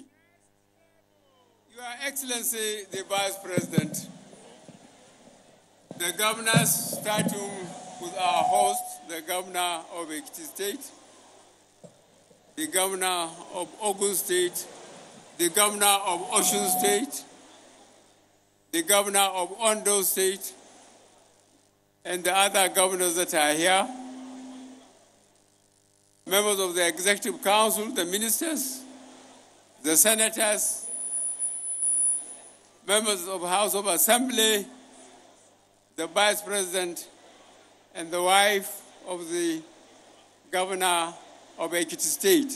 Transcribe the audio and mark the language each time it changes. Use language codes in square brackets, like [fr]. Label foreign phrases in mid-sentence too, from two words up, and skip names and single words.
[en] Your Excellency, the Vice President, the governors, starting with our host, the governor of Ekiti State, the governor of Ogun State, the governor of Osun State, the governor of Ondo State, and the other governors that are here, members of the Executive Council, the ministers, the senators, members of the House of Assembly, the Vice President, and the wife of the Governor of Ekiti State.